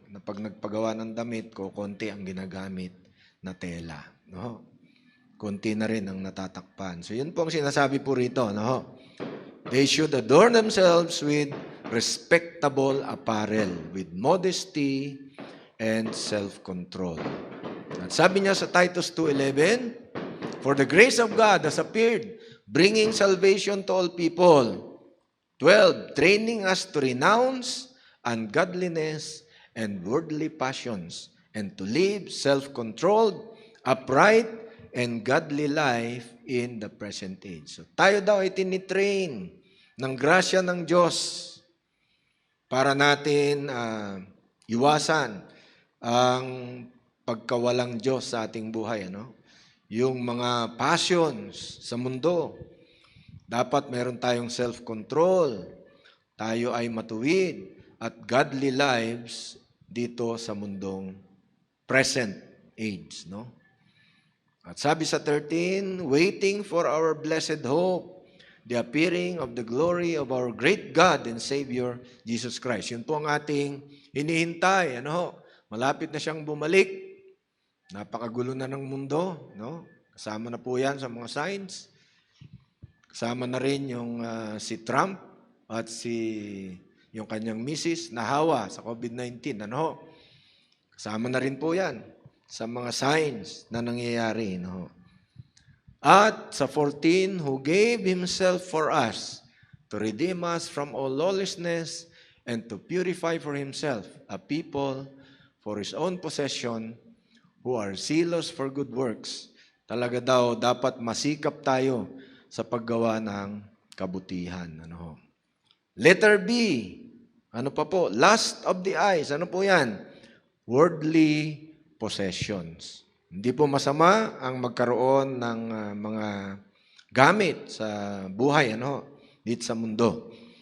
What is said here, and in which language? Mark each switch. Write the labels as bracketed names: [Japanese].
[Filipino] Na pag nagpagawa ng damit ko, konti ang ginagamit na tela. Konti na rin ang natatakpan. So yun po ang sinasabi po rito. [English] They should adorn themselves with respectable apparel, with modesty and self-control. [Filipino] At sabi niya sa [English] Titus 2:11, for the grace of God has appeared, bringing salvation to all people. 12, training us to renounce ungodliness and worldly passions, and to live self-controlled, upright, and godly life in the present age. [Filipino] So tayo daw ay tinitrain ng grasya ng Diyos para natin iwasan ang pagkawalang Diyos sa ating buhay. Yung mga passions sa mundo, dapat meron tayong self-control, tayo ay matuwid, at godly lives dito sa mundong present age. At sabi sa [English] 13, waiting for our blessed hope, the appearing of the glory of our great God and Savior, Jesus Christ. [Filipino] Yun po ang ating hinihintay. Malapit na siyang bumalik. Napakagulo na ng mundo. Kasama na po yan sa mga signs. Kasama na rin yung si Trump at si yung kanyang misis nahawa sa COVID-19. Ano? Kasama na rin po yan sa mga signs na nangyayari. No? At sa [English] 14, who gave Himself for us to redeem us from all lawlessness and to purify for Himself a people for His own possession who are zealous for good works. [Filipino] Talaga daw, dapat masikap tayo sa paggawa ng kabutihan. Ano? Letter B, ano pa po? [English] Lust of the eyes. [Filipino] Ano po yan? [English] Worldly possessions. [Filipino] Hindi po masama ang magkaroon ng mga gamit sa buhay, dito sa mundo.